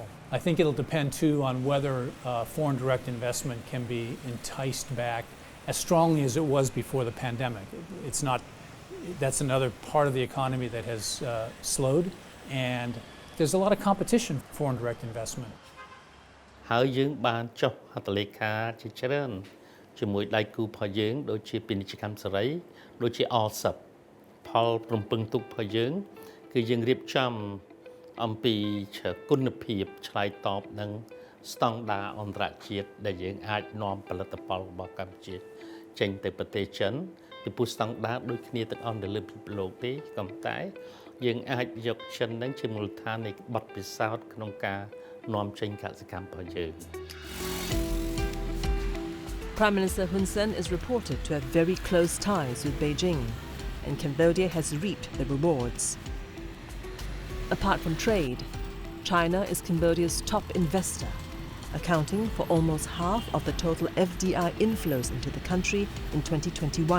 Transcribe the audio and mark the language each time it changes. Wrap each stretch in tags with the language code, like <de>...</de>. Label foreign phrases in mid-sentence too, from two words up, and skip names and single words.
<en>I think it'll depend too on whether foreign direct investment can be enticed back as strongly as it was before the pandemic. It's not, that's another part of the economy that has slowed, and there's a lot of competition for foreign direct investment.</en> <km>ហើយយើងបានចុះហត្ថលេខាជាច្រើនជាមួយដៃគូរបស់យើងដូចជាពាណិជ្ជកម្មសេរីដូចជា ALSEP ផល ព្រមពឹងទុករបស់យើងគឺយើងរៀបចំអំពីគុណភាពឆ្លើយតបនឹងស្តង់ដារអន្តរជាតិដែលយើងអាចនាំផលិតផលរបស់កម្ពុជាចេញទៅប្រទេសចិនពីព្រោះស្តង់ដារដូចគ្នាទាំងអស់នៅលើពិភពលោកទេក៏តែយើងអាចយកចិននឹងជាមូលដ្ឋាននៃបទពិសោធន៍ក្នុងការនាំចេញកសិកម្មរបស់យើង</km> <en>Prime Minister Hun Sen is reported to have very close ties with Beijing, and Cambodia has reaped the rewards. Apart from trade, China is Cambodia's top investor, accounting for almost half of the total FDI inflows into the country in 2021.</en>